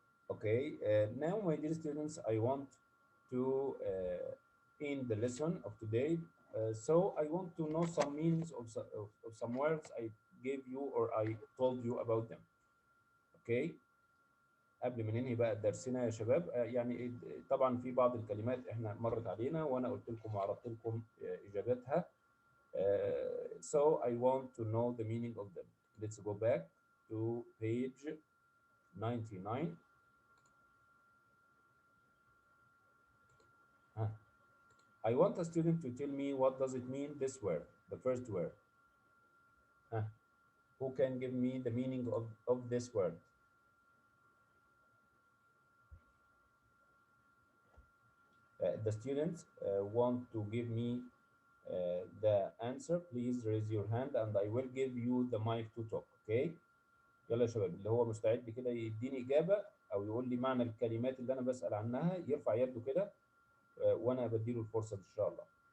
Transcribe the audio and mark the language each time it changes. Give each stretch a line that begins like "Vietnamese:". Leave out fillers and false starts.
English: Okay, now, my dear students, I want to end the lesson of today. So I want to know some meanings of, of some words I gave you or I told you about them. Okay.
Arabic: قبل ما ننهي بقى درسنا يا شباب، يعني طبعا في بعض الكلمات احنا مرت علينا وانا قلت لكم وعرضت لكم اجاباتها.
English: So I want to know the meaning of them. Let's go back to page 99. I want a student to tell me what does it mean, this word, the first word. Huh. Who can give me the meaning of this word? The students want to give me the answer. Please raise your hand and I will give you the mic to talk. Okay?
Arabic: يلا يا شباب، اللي هو مستعد كده يديني إجابة أو يقول لي معنى الكلمات اللي أنا بسأل عنها يرفع يده كده وأنا بديله الفرصة إن شاء الله.